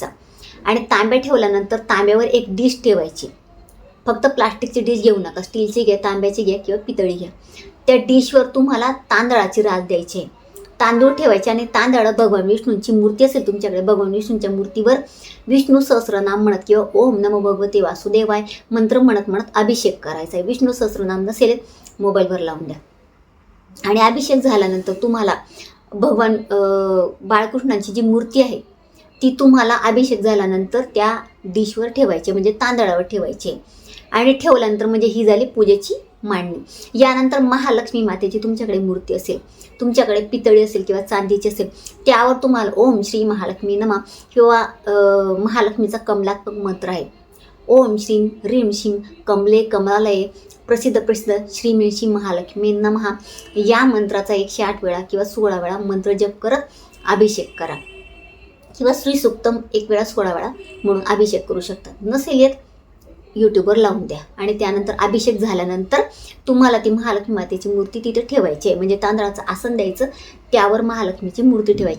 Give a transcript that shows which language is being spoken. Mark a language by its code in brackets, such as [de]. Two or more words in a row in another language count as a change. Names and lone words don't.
[mr] आणि तांब्या ठेवल्यानंतर तांब्यावर एक डिश ठेवायची. फक्त प्लास्टिकची डिश घेऊ नका, स्टीलची घ्या, तांब्याची घ्या किंवा पितळी घ्या. त्या डिशवर तुम्हाला तांदळाची रास द्यायची आहे. तांदूळ ठेवायचे आणि तांदळात भगवान विष्णूंची मूर्ती असेल तुमच्याकडे, भगवान विष्णूंच्या मूर्तीवर विष्णू सहस्रनाम म्हणत किंवा [sa] ओम नमो भगवते वासुदेवाय [mr] मंत्र म्हणत म्हणत अभिषेक करायचा आहे. विष्णू सहस्रनाम नसेल मोबाईलवर लावून द्या. आणि अभिषेक झाल्यानंतर तुम्हाला भगवान बाळकृष्णांची जी मूर्ती आहे ती तुम्हाला अभिषेक झाल्यानंतर त्या डिशवर ठेवायची, म्हणजे तांदळावर ठेवायची. आणि ठेवल्यानंतर म्हणजे ही झाली पूजेची मांडणी. यानंतर महालक्ष्मी मातेची तुमच्याकडे मूर्ती असेल, तुमच्याकडे पितळी असेल किंवा चांदीची असेल, त्यावर तुम्हाला [sa] ओम श्री महालक्ष्मी नमः [mr] किंवा महालक्ष्मीचा कमलात्मक मंत्र आहे, [sa] ओम श्रीं ह्रीं श्रीं कमले कमलालये प्रसिद्ध श्री श्री महालक्ष्मी नमः, [mr] या मंत्राचा 108 वेळा किंवा 16 वेळा मंत्र जप करत अभिषेक करा. किंवा श्री सुक्तम 1 वेळा 16 वेळा म्हणून अभिषेक करू शकता. नसेल येत यूट्यूबवर लावून द्या. आणि त्यानंतर अभिषेक झाल्यानंतर तुम्हाला ती महालक्ष्मी मातेची मूर्ती तिथे ठेवायची आहे, म्हणजे तांदळाचं आसन द्यायचं, त्यावर महालक्ष्मीची मूर्ती ठेवायची.